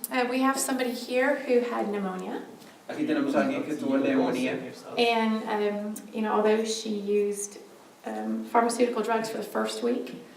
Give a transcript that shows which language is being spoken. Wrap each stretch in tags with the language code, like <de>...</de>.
<en>We have somebody here who had pneumonia.</en> <es>Aquí tenemos a alguien que tuvo neumonía.</es> <en>And although she used pharmaceutical drugs for the first week,</en>